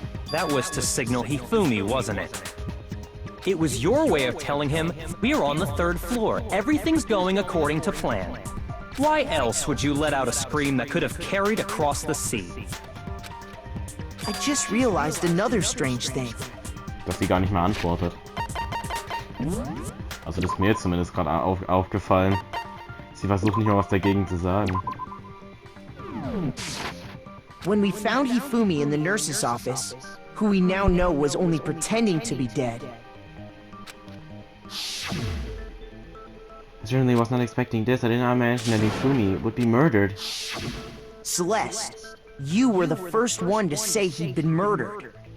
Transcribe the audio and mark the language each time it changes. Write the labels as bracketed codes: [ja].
[en] That was to signal Hifumi, wasn't it? It was your way of telling him, we're on the third floor, everything's going according to plan. Why else would you let out a scream that could have carried across the sea? I just realized another strange thing. [de] Dass sie gar nicht mehr antwortet. Also das ist mir jetzt zumindest gerade aufgefallen. Sie versucht nicht mal was dagegen zu sagen. [en] When we found Hifumi in the nurse's office, who we now know was only pretending to be dead, I certainly was not expecting this. I did not imagine that Hifumi would be murdered. Celeste, you were the first one to say he'd been murdered.